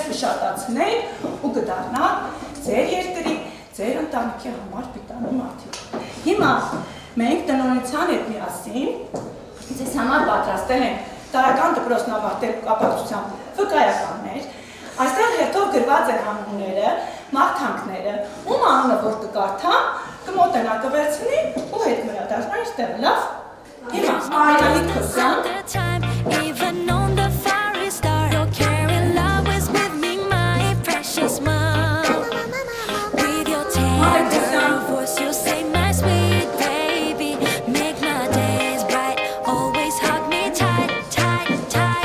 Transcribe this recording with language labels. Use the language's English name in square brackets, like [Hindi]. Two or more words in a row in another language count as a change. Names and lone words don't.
[Armenian] կշատացնեք ու կդառնաք ձեր երկրի, ձեր ընտանիքի համար պիտանի մարդիկ։ Հիմա մենք տնօրենության հետ միասին ձեզ համար պատրաստել ենք տարրական դպրոցն ավարտելու կապակցությամբ վկայականներ։ Այստեղ հերթով գրված են անունները, մարդանքները, ում անունը որ կկարդամ, կմոտենա կվերցնի ու հետ մրադառնա իր տեղը, լավ։ Հիմա Արինալի Քոսյան։ [English] Even on the fiery star, your caring love is with me, my precious mom. With your tender voice, you say my sweet baby, make my days bright, always hug me tight, tight, tight.